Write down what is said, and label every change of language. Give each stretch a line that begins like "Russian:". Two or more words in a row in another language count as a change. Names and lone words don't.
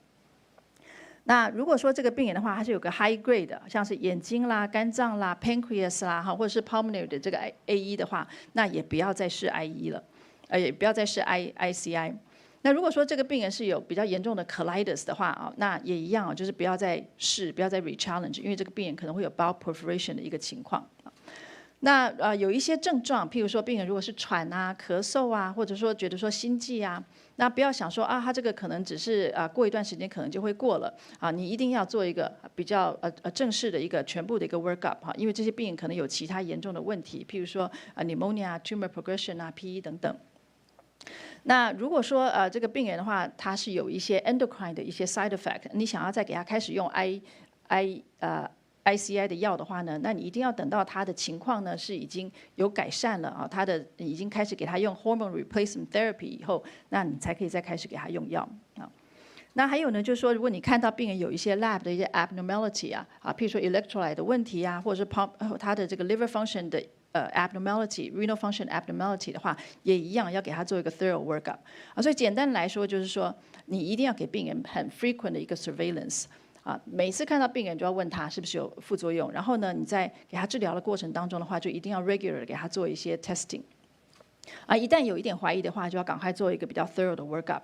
Chinese: 那如果说这个病人的话，它是有个
English: high grade
Chinese: 的，像是眼睛啦、肝脏啦、pancreas 啦，或者是 pulmonary 的这个 AE 的话，那也不要再试 IE 了，也不要再试 ICI。那如果说这个病人是有比较严重的 colitis 的话那也一样就是不要再试，不要再 re-challenge， 因为这个病人可能会有 bowel perforation 的一个情况。那有一些症状，譬如说病人如果是喘咳嗽或者说觉得说心悸那不要想说他这个可能只是过一段时间可能就会过了你一定要做一个比较正式的一个全部的一个 workup 因为这些病人可能有其他严重的问题，譬如说 pneumonia、
English: tumor progression、
Chinese: PE 等等。那如果说这个病人的话，他是有一些 endocrine 的一些
English: side effect，
Chinese: 你想要再给他开始用 ICI 的药的话呢，那你一定要等到他的情况呢是已经有改善了他的已经开始给他用
English: hormone replacement therapy
Chinese: 以后，那你才可以再开始给他用药那还有呢，就是说，如果你看到病人有一些 lab 的一些 abnormality譬如说 electrolyte 的问题或者是他的这个
English: liver function
Chinese: 的abnormality、
English: renal function abnormality
Chinese: 的话，也一样要给他做一个
English: thorough workup
Chinese: 所以简单来说，就是说你一定要给病人很 frequent 的一个 surveillance 每次看到病人就要问他是不是有副作用，然后呢，你在给他治疗的过程当中的话，就一定要 regular 给他做一些 testing。一旦有一点怀疑的话，就要赶快做一个比较 thorough 的 workup。